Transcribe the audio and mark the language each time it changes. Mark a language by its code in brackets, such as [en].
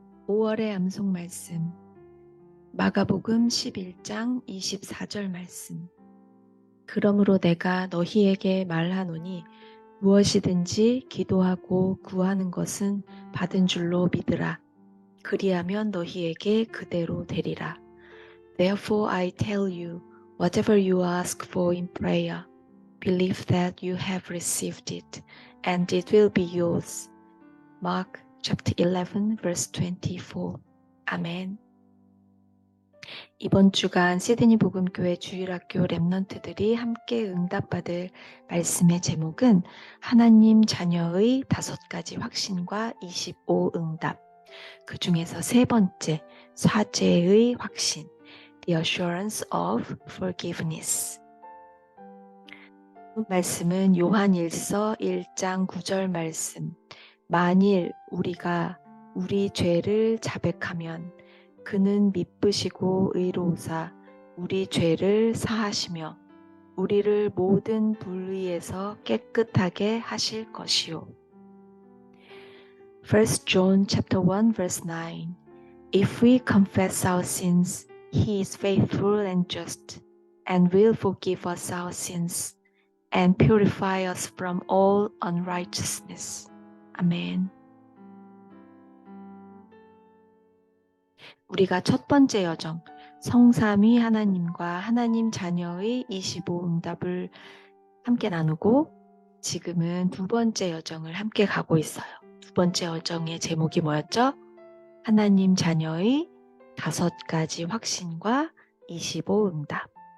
[ko] 5월의 암송 말씀 마가복음 11장 24절 말씀. 그러므로 내가 너희에게 말하노니 무엇이든지 기도하고 구하는 것은 받은 줄로 믿으라. 그리하면 너희에게 그대로 되리라. [en] Therefore I tell you, whatever you ask for in prayer, believe that you have received it, and it will be yours. Mark chapter 11 verse 24. 아멘. [ko] 이번 주간 시드니 복음교회 주일학교 랩넌트들이 함께 응답받을 말씀의 제목은 하나님 자녀의 5가지 확신과 25 응답. 그 중에서 세 번째, 사죄의 확신, [en] The Assurance of Forgiveness. [ko] 말씀은 요한일서 1장 9절 말씀. 만일 우리가 우리 죄를 자백하면 그는 미쁘시고 의로우사 우리 죄를 사하시며 우리를 모든 불의에서 깨끗하게 하실 것이요. [en] 1 John chapter 1 verse 9. If we confess our sins, he is faithful and just and will forgive us our sins and purify us from all unrighteousness. [ko] 아멘. 우리가 첫 번째 여정, 성삼위 하나님과 하나님 자녀의 25 응답을 함께 나누고 지금은 두 번째 여정을 함께 가고 있어요. 두 번째 여정의 제목이 뭐였죠? 하나님 자녀의 5가지 확신과 25 응답.